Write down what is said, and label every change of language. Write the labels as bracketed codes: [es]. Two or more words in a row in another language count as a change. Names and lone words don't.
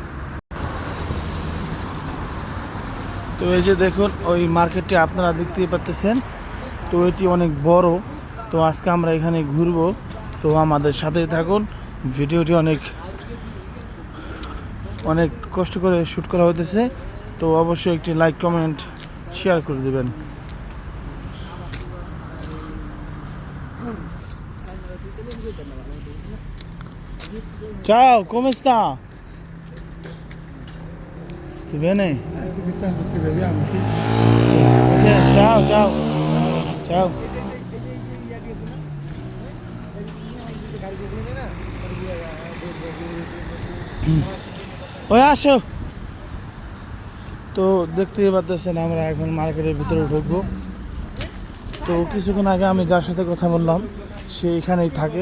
[bn] তো এই যে দেখুন, ওই মার্কেটটি আপনারা দেখতেই পাচ্ছেন। তো এটি অনেক বড়। তো আজকে আমরা এখানে ঘুরবো। তো আমাদের সাথেই থাকুন। ভিডিওটি অনেক অনেক কষ্ট করে শ্যুট করা হতেছে। তো অবশ্যই একটি [en] like comment share [bn] করে দেবেন। [it] Ciao, come sta? Sti bene? Che tanto ci vediamo, sì. Sì. Ok, ciao, ciao. Ciao. [bn] ওই আসো। তো দেখতেই পাচ্ছেন, আমরা এখন মার্কেটের ভিতরে ঢুকবো। তো কিছুক্ষণ আগে আমি যার সাথে কথা বললাম সে এখানেই থাকে।